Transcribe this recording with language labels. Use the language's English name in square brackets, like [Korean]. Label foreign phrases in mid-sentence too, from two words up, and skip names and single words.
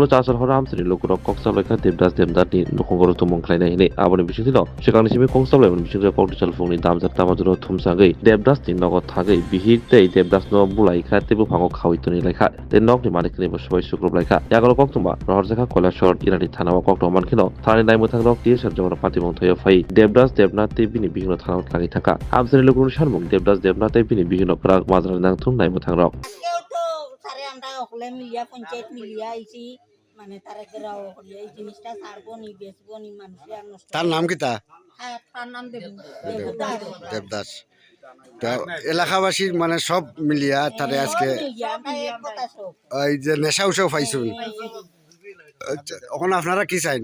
[Kok Borok] chasar horo amsini lukurok koksalokha devdas devdati nukongoro tumung khlainai hini aboni bisingtino sikangni simi kongsablai mani bisingro koktisal fungni damjak tamajuro thumsagei devdas ti nogo thagei bihir tei devdas no bulai kha tebu phango khawitoni laikha te nokni malikni bosubai sukrub laikha yagulo koktuma rohorjaka koilashor irani thanao kokto mankhino thani naimuthangrok tiesar jogoro patimong thoyo phai devdas Devnath Bini Bihino Thanao Tlangi Thaka Amsani Lukurun Sharmung Devdas Devnath Bini Bihino Prak Mazran Nang Thung Nai Muthangrok [Bangla] সারে আমরা ওকলে মিলিয়া পঞ্চায়েত মিলিয়া আইছি মানে তারে গরাও করিয়া এই জিনিসটা ছাড়বো নি বেচবো নি মানুষে আর নষ্ট তার নাম কি তা হ্যাঁ তার নাম দেবদাস তা এলাকাবাসীর মানে সব মিলিয়া তারে আজকে এই যে নেশা উৎসব পাইছুন এখন আপনারা কি চাইন